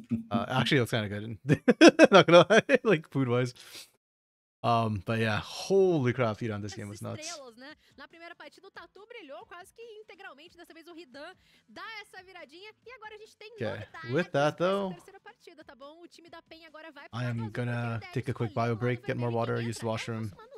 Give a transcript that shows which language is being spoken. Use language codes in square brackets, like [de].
[en] Actually, it looks kind of good. Not gonna lie, like food wise. But yeah, holy crap, feed on this game was nuts. [pt] Estrelas, né? Na primeira partida o Tatu brilhou quase que integralmente, dessa vez o Ridan dá essa viradinha e agora a gente tem novidades [en] With that though, [pt] nessa terceira partida, tá bom? O time da PEN agora vai [en] I am gonna take a quick bio break, get more water, use the washroom.